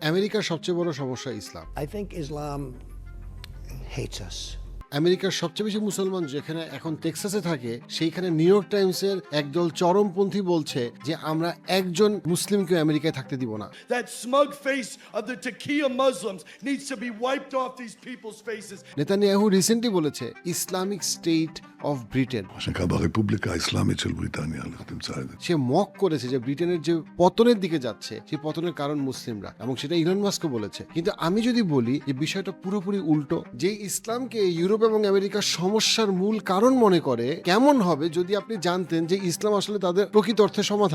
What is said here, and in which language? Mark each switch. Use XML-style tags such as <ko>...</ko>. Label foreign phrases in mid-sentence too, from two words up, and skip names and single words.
<bn>আমেরিকার সবচেয়ে বড় সমস্যা ইসলাম।</bn> <en>I think Islam hates us.</en> <bn>আমেরিকার সবচেয়ে বেশি মুসলমান যেখানে এখন টেক্সাসে থাকে, সেইখানে নিউ ইয়র্ক টাইমসের একদল চরমপন্থী বলছে যে আমরা একজন মুসলিমকে আমেরিকায় থাকতে দিব না।</bn> <en>That smug face of the Taqiyya Muslims needs to be wiped off these people's faces.</en> <bn>নেতানিয়াহু রিসেন্টলি বলেছে</bn> <en>Islamic State of Britain,</en> <he>מה שנקרא ברפובליקה האסלאמית של בריטניה, לך תמצא את זה.</he> <bn>সে মক করেছে যে ব্রিটেনের যে পতনের দিকে যাচ্ছে সেই পতনের কারণ মুসলিমরা, এবং সেটা ইলন মাস্কও বলেছে। কিন্তু আমি যদি বলি যে বিষয়টা পুরোপুরি উল্টো, যে ইসলামকে ইউরোপ এবং আমেরিকার সমস্যার মূল কারণ মনে করে, কেমন হবে যদি আপনি জানতেন যে ইসলাম আসলে তাদের প্রকৃত অর্থে সমাধান।</bn>